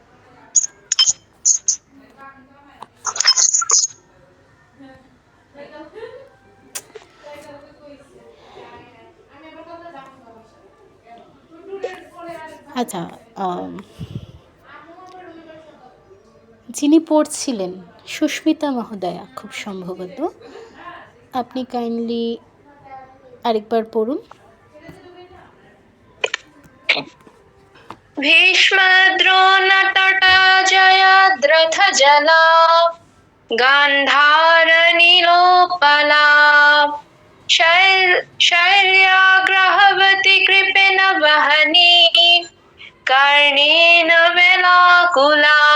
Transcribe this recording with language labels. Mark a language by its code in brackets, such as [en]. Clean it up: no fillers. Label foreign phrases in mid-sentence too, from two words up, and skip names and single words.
[bn] আচ্ছা, যিনি পড়ছিলেন সুস্মিতা মহোদয়া খুব সম্ভবত, আপনি কাইন্ডলি আরেকবার পড়ুন। [sa] भीष्मद्रोणतटा जयद्रथ जला गान्धारनीलोपला शैर्याग्रहवती कृपेण वहनी कर्णेन वेलाकुला